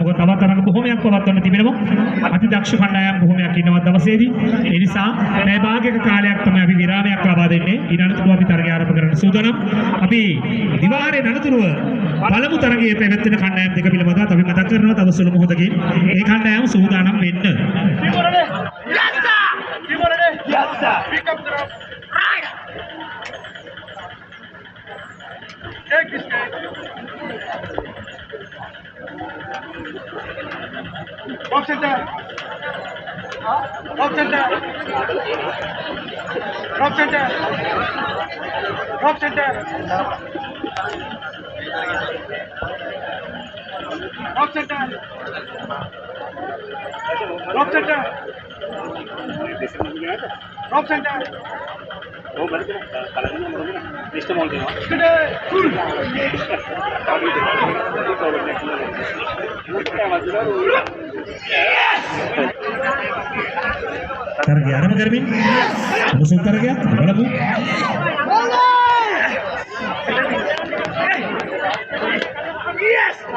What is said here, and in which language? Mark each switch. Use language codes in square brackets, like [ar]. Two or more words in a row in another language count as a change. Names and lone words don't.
[si] මොකද තවත් තරඟ බොහොමයක් පවත්වන්න තිබෙනවා. අති දක්ෂ කණ්ඩායම් බොහොමයක් ඉන්නවා දවසේදී. ඒ නිසා මේ භාගයක කාලයක් තමයි අපි විරාමයක් ලබා දෙන්නේ. ඊළඟට අපි තරගය ආරම්භ කරන්න සූදානම්. අපි දිවාහාරයේ අනතුරුව පළමු තරගයේ පැවැත්වෙන කණ්ඩායම් දෙක පිළිබඳව අපි මතක් කරනවා. තව සුළු මොහොතකින් ඒ කණ්ඩායම සූදානම් වෙන්න. [en] Yes, sir. Pick up the rope. Right. Take this guy. Rock center. Rock center. Rock center. Rock center. Rock center. Rock center. Rock center. [id] Oh, berarti kalau ini mau gimana? List mau gimana? Gede, full. [si] තරගය ආරම්භ කරමින් මුසුම් තරගයක් බලමු. [en] Yes!